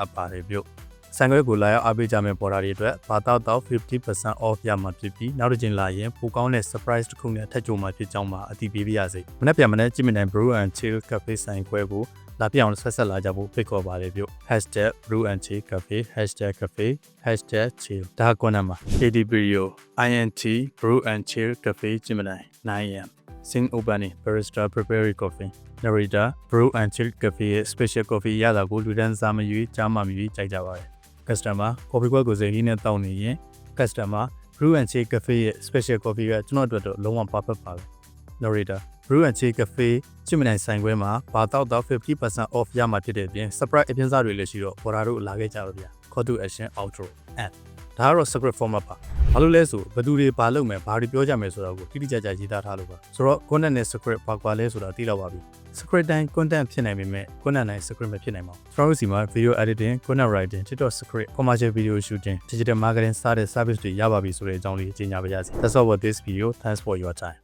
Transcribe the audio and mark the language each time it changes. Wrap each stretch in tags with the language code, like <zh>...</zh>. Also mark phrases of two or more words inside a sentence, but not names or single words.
<my>ပ်ပါတယ်ပြုဆိုင်ခွဲကိုလာရောက်အားပေးကြမယ့်ပေါ်တာတွေအတွက်ဘာတော့ 50% off ရမှာဖြစ်ပြီးနောက်တစ်ချိန်လာရင်ပိုကောင်းတဲ့ surprise တစ်ခုနဲ့ထပ်ကြိုမှာဖြစ်ကြောင်းမှာအတည်ပြုပြရစေမနက်ဖြန်မနက်ကြည့်မနိုင် Brew and Chill Cafe ဆိုင်ခွဲကိုလာပြအောင်ဆက်လာကြဖို့ဖိတ်ခေါ် ပါတယ်ပြု #BrewandChillCafe #cafe #chill ဒါကွန်နံပါ KDBRIO INT Brew and Chill Cafe ကြည့်မနိုင် 9am</my> <en>Sing Opening Barista Preparing Coffee Narrator</en> <my>Brew and Chill Cafe ရဲ့</my> <en>Special Coffee</en> <my>ရတာကိုလူတန်းစားမရွေးကြားမှမရွေးကြိုက်ကြ ပါတယ်</my> <en>Customer Coffee</en> <my>ကွက်ကိုစိတ်လေးနဲ့တောင်းနေရင် Customer Brew and Chill Cafe ရဲ့</my> <en>Special Coffee</en> <my>ကကျွန်တော်အတွက်တော့လုံးဝ perfect ပါပဲ Narrator Brew and Chill Cafe ကြည့်မနိုင် ဆိုင်ခွဲမှာဘာတော့ 50% off ရမှာဖြစ်တဲ့အပြင် surprise အပြင်စားတွေလည်းရှိတော့ပေါ်တာတို့လာခဲ့ကြတော့ဗျာ</my> <en>Call to Action Outro and</en> <my>ဒါကတော့</my> <en>script format</en> <my>ပါဘာလို့လဲဆိုဘယ်သူတွေဘာလုပ်မယ်ဘာတွေပြောကြမယ်ဆိုတာကိုတိတိကျကျရေးသားထားလို့ပါဆိုတော့ content နဲ့ script ဘာကွာလဲဆိုတာသိတော့ပါပြီ script တိုင်း content ဖြစ်နိုင်ပေမဲ့ content တိုင်း script မဖြစ်နိုင်ပါဘူးကျွန်တော်တို့စီမှာ</my> <en>video editing content writing TikTok script commercial video shooting digital marketing</en> <my>စတဲ့ service တွေရပါပြီဆိုတဲ့အကြောင်းလေးအကြေညာပါရစေ</my> <en>That's all for this video thanks for your time</en>